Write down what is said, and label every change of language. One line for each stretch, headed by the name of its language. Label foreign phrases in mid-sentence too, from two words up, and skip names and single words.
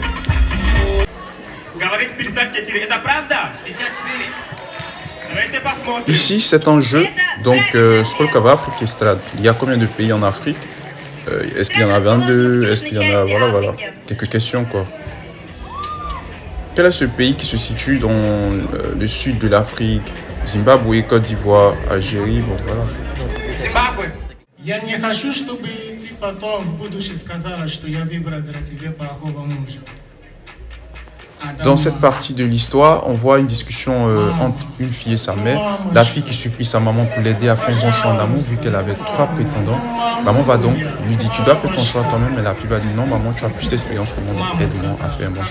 French: Ici, c'est un jeu, donc Skolkava Estrade. Il y a combien de pays en Afrique? Est-ce qu'il y en a 22? Est-ce qu'il y en a... Voilà. Quelques questions, quoi. Quel est ce pays qui se situe dans le sud de l'Afrique? Zimbabwe, Côte d'Ivoire, Algérie, bon, voilà. Zimbabwe.
Russian: Я не хочу, чтобы ты потом в будущем сказала, что я выбрала для тебя плохого мужа.
French: Dans cette partie de l'histoire, on voit une discussion entre une fille et sa mère. La fille qui supplie sa maman pour l'aider à faire un bon choix d'amour vu qu'elle avait 3 prétendants. Maman va donc lui dire, tu dois faire ton choix toi-même, mais la fille va dire, non maman, tu as plus d'expérience que moi, donc aide-moi à faire un bon choix.